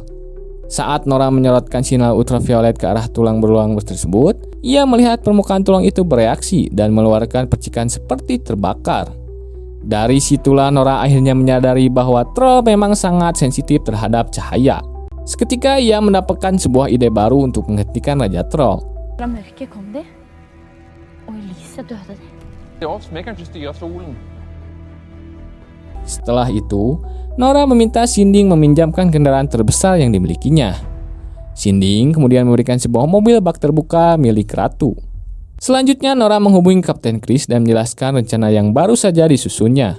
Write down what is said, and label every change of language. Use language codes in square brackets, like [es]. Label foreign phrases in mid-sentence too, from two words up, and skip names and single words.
[id] Saat Nora menyorotkan sinar ultraviolet ke arah tulang belulang tersebut, ia melihat permukaan tulang itu bereaksi dan mengeluarkan percikan seperti terbakar. Dari situlah Nora akhirnya menyadari bahwa troll memang sangat sensitif terhadap cahaya. Seketika ia mendapatkan sebuah ide baru untuk menghentikan Raja Troll. [no] Fra mørket kom de, og i lyset døde de. Ja, som jeg kanskje styrer solen. [id] Setelah itu, Nora meminta Sinding meminjamkan kendaraan terbesar yang dimilikinya. Sinding kemudian memberikan sebuah mobil bak terbuka milik Ratu. Selanjutnya Nora menghubungi Kapten Chris dan menjelaskan rencana yang baru saja disusunnya.